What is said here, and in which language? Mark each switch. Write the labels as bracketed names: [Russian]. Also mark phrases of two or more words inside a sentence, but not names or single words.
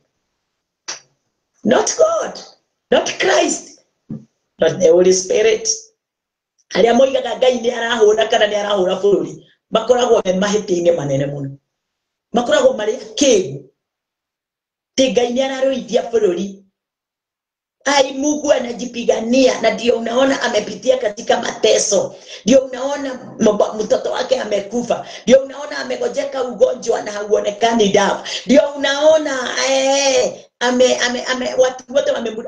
[English] Not God, not Christ, not the Holy Spirit. [Kikuyu] Aria moigaga Ngai ni arahũra kana ni arahũra bũrũri, makoragwo me mahĩtia-inĩ manene mũno, makoragwo marĩ kĩgu. Ti Ngai ni araroithia bũrũri. [Swahili] Ai, Mungu anajipigania, na ndio unaona amepitia katika mateso, ndio unaona mtoto wake amekufa, ndio unaona amegojeka ugonjwa na hauonekani dawa, ndio unaona watu wote wamembudu.